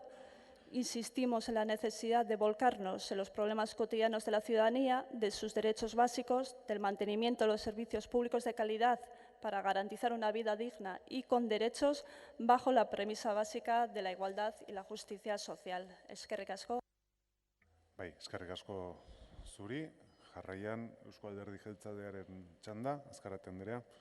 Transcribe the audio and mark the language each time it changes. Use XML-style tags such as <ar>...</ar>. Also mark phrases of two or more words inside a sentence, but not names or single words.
<es>Insistimos en la necesidad de volcarnos en los problemas cotidianos de la ciudadanía, de sus derechos básicos, del mantenimiento de los servicios públicos de calidad para garantizar una vida digna y con derechos bajo la premisa básica de la igualdad y la justicia social.</es> <eu>Eskerrik asko. Bai, eskerrik asko zuri. Jarraian, Eusko Alderdi Jeltzalearen txanda, Azkarate Andrea.</eu>